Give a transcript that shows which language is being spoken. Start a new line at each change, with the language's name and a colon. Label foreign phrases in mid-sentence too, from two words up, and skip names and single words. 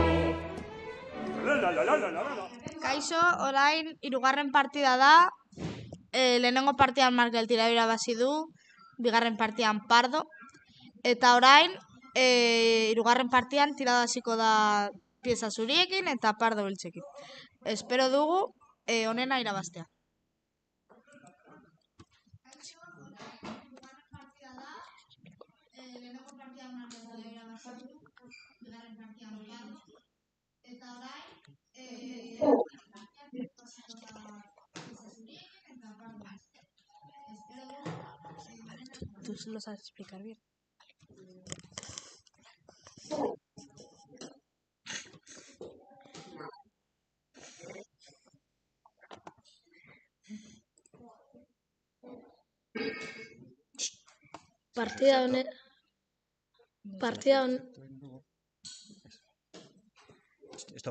Basque: La la la la la la la. Kaixo, orain, hirugarren partida da. Lehenengo partidan Markel tira irabazi du, bigarren partidan Pardo. Eta orain, hirugarren partidan tirada hasiko da pieza zuriekin eta Pardo beltzekin. Espero dugu honena irabaztea. Lehenengo partidan Markel tira irabazi du, bigarren partidan Pardo. Eta orain,
Spanish: Tú lo sabes explicar bien. Partida Stop.